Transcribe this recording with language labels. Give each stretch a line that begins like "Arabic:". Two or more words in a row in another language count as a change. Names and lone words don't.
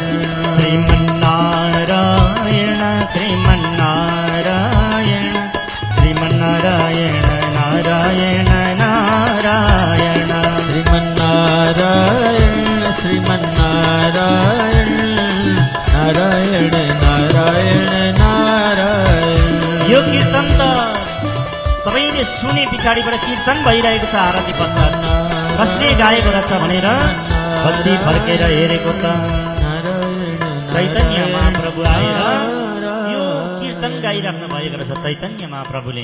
Nepali: श्रीमन्नारायण श्रीमन्नारायण श्रीमन्नारायण नारायण नारायण श्रीमन्नारायण श्रीमन्नारायण नारायण नारायण नारायण यो कीर्तन त सबैले सुने पछाडिबाट कीर्तन भइरहेको छ आरती पश्चात कसले गाएको रहेछ भनेर पछि फर्केर हेरेको त चैतन्य महाप्रभु आएर यो कीर्तन गाइराख्नु भएको रहेछ चैतन्य महाप्रभुले।